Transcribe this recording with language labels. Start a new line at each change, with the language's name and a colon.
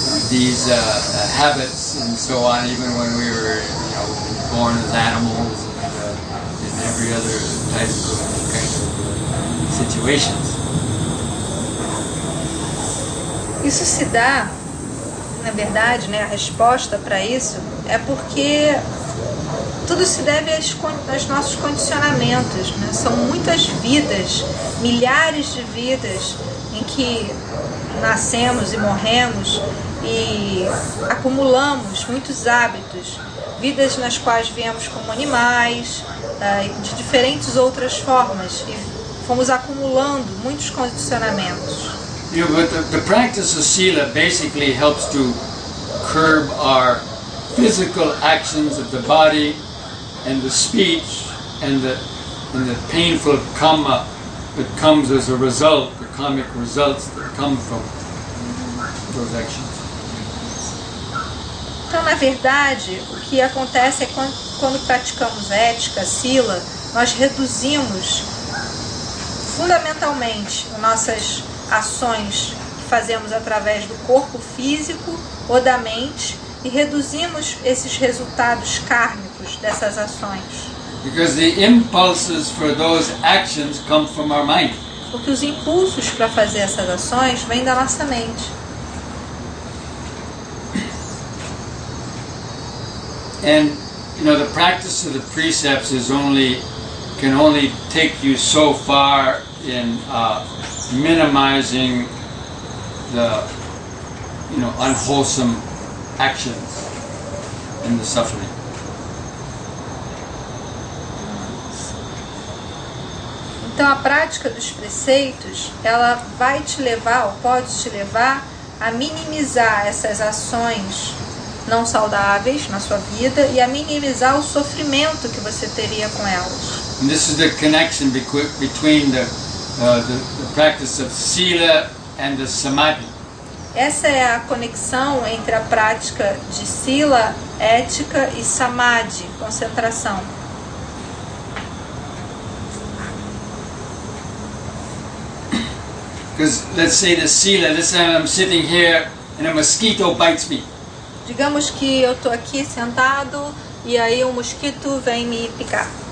English: these habits and so on, even when we were born as animals and every other type of kind of situations.
Portuguese: Isso se dá, na verdade, a resposta para isso é porque tudo se deve aos nossos condicionamentos, São muitas vidas, milhares de vidas em que nascemos e morremos e acumulamos muitos hábitos, vidas nas quais viemos como animais, de diferentes outras formas, e fomos acumulando muitos condicionamentos.
English: But the practice of sila basically helps to curb our physical actions of the body and the speech and the painful karma that comes as a result, the karmic results that come from those actions.
Portuguese: Então, na verdade, o que acontece é quando praticamos ética, sila, nós reduzimos fundamentalmente nossas ações que fazemos através do corpo físico ou da mente e reduzimos esses resultados kármicos dessas ações.
English: Because the impulses for those actions come from our mind.
Portuguese: Porque os impulsos para fazer essas ações vêm da nossa mente.
English: And the practice of the precepts can only take you so far in minimizing the unwholesome actions and the suffering.
Portuguese: Então a prática dos preceitos, ela vai te levar, ou pode te levar, a minimizar essas ações não saudáveis na sua vida e a minimizar o sofrimento que você teria com elas.
English: And this is the connection between the practice of sila and the samadhi.
Portuguese: Essa é a conexão entre a prática de sila, ética, e samadhi, concentração.
English: Because let's say the sila, let's say I'm sitting here and a mosquito bites me.
Portuguese: Digamos que eu estou aqui sentado e aí um mosquito vem me picar.